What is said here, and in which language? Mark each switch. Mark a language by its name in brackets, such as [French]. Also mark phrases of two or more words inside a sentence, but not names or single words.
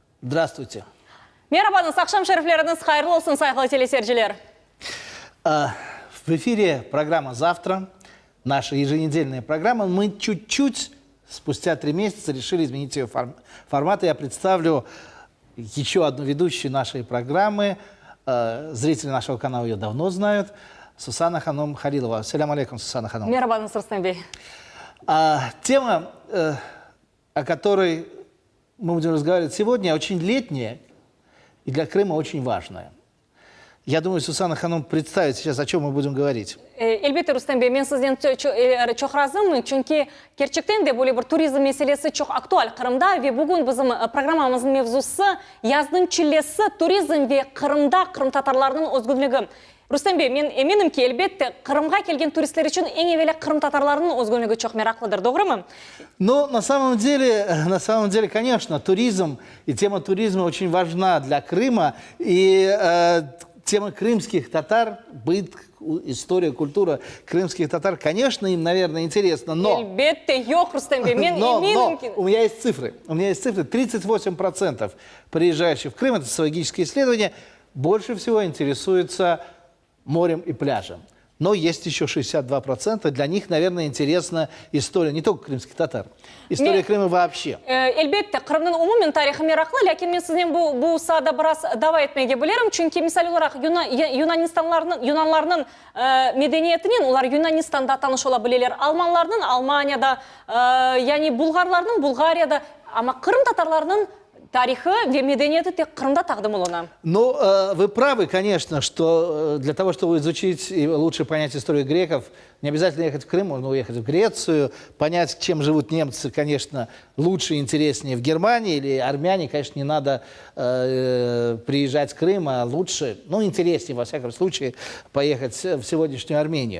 [Russian] Здравствуйте. [Crimean Tatar] Merhaba, akşam şerifleriniz hayırlı olsun saygılı телесерджилер. [Russian] В эфире программа «Завтра», наша еженедельная программа. Мы чуть-чуть, спустя 3 месяца, решили изменить ее формат. Я представлю еще одну ведущую нашей программы. Зрители нашего канала ее давно знают. Сусана Ханом Халилова. [Arabic] السلام عليكم, [Russian] Сусана Ханом. [Crimean Tatar] Merhaba, Рустам Бей. [Russian] Тема, о которой мы будем разговаривать сегодня, очень летняя и для Крыма очень важная. Я думаю, Сусана Ханом представит сейчас, о чем мы будем говорить. [Crimean Tatar] Elbette Rustam Bey, men sizden çok razıyım. Çünkü gerçekten de böyle bir turizm meselesi çok aktual Kırım'da ve bugün bizim programımızın mevzusu yazın çillesi turizm ve Kırım'da Kırım Tatarlarının özgürlüğü. Rustam Bey, men eminim ki elbette Kırım'a gelgen turistler için en evvela Kırım Tatarlarının özgürlüğü çok meraklıdır, doğru mu? [Russian] Но на самом деле, конечно, туризм и тема туризма очень важна для Крыма. И тема крымских татар, быт, история, культура крымских татар, конечно, им, наверное, интересно, но... Elbette yok Rustam Bey, men eminim ki... У меня есть цифры. 38% приезжающих в Крым, это социологические исследования, больше всего интересуются морем и пляжем. Но есть еще 62%. Для них, наверное, интересна история не только крымских татар, история Крыма вообще. [Crimean Tatar] Elbette Kırım'ın umumen tarihi meraklı, lakin men sizden bu sahada biraz dava etmeye bilirim. Çünkü misal olarak Yunanlarının medeniyetinin, onlar Yunanistan'da tanış olabilirler. Almanlarının Almanya'da, yani Bulgarlarının Bulgarya'da, ama Kırım Tatarlarının тарихи ve medeniyeti tek Kırım'da takdim oluna. [Russian] Ну, вы правы, конечно, что для того, чтобы изучить и лучше понять историю греков, не обязательно ехать в Крым, можно уехать в Грецию, понять, чем живут немцы, конечно, лучше и интереснее в Германии, или армяне, конечно, не надо приезжать в Крым, а лучше, ну, интереснее, во всяком случае, поехать в сегодняшнюю Армению.